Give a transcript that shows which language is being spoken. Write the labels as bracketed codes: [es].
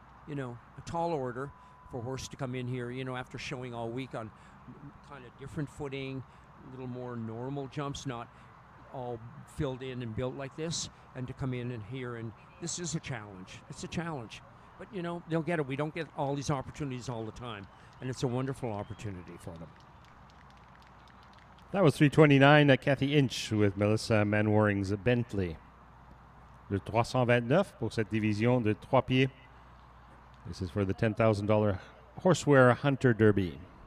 [en] A tall order for a horse to come in here, after showing all week on kind of different footing, a little more normal jumps, not all filled in and built like this, and to come in and here, and this is a challenge. It's a challenge. But, they'll get it. We don't get all these opportunities all the time. And it's a wonderful opportunity for them. That was 329 Cathy Inch with Melissa Manwaring's Bentley. [fr] Le 329 pour cette division de 3 pieds. [en] This is for the $10,000 Horseware Hunter Derby.